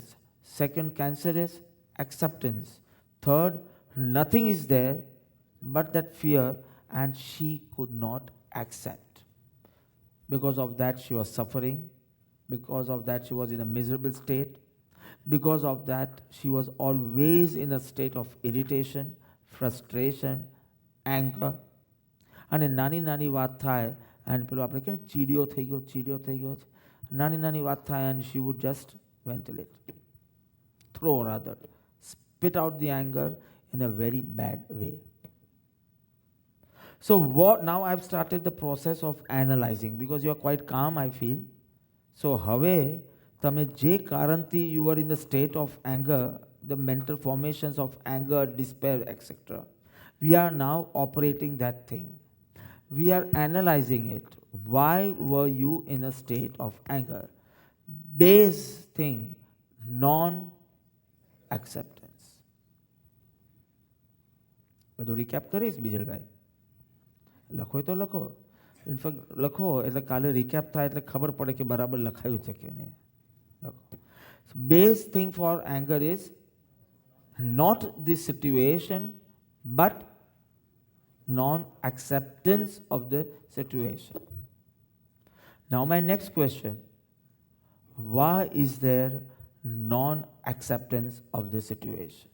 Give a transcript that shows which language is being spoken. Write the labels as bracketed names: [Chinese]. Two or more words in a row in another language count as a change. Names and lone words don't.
[English] Second, cancer is acceptance. Third, nothing is there but that fear, and she could not accept. Because of that, she was suffering. Because of that, she was in a miserable state. Because of that, she was always in a state of irritation, frustration, anger. [Gujarati] અને નાની નાની વાત થાય and પેલો આપણે કહે ચીડિયો થઈ ગયો છે, નાની નાની વાત થાય [English] and she would just ventilate, throw rather, spit out the anger in a very bad way. So now I've started the process of analyzing, because you are quite calm, I feel. So [Gujarati] હવે તમે જે કારણથી [English] you were in the state of anger, the mental formations of anger, despair, etc., we are now operating that thing. We are analyzing it. Why were you in a state of anger? Base thing, non-acceptance. [Gujarati] બધું રિકેપ કરીશ બીજલભાઈ? લખો તો લખો. ઇનફેક્ટ લખો એટલે કાલે રિકેપ થાય એટલે ખબર પડે કે બરાબર લખાયું છે કે નહીં. લખો. [English] Base thing for anger is not this situation, but non-acceptance of the situation. Now my next question, why is there non-acceptance of the situation?